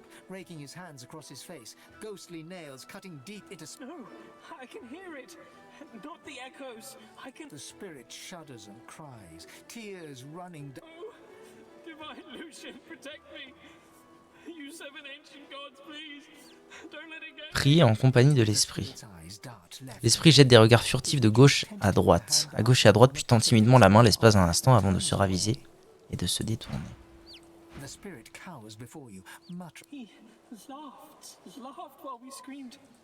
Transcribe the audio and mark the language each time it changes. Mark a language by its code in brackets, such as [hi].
[en] Raking his hands across his face, ghostly nails cutting deep into I can hear it. Not the echoes. the spirit shudders and cries, tears running down. Divine Lucian, protect me. You seven ancient gods, please. Don't let it get. [fr] Priez en compagnie de l'esprit. L'esprit jette des regards furtifs de gauche à droite, puis tend timidement la main l'espace d'un instant avant de se raviser et de se détourner. [en] The spirit cowers before you, muttering. He laughed while we screamed.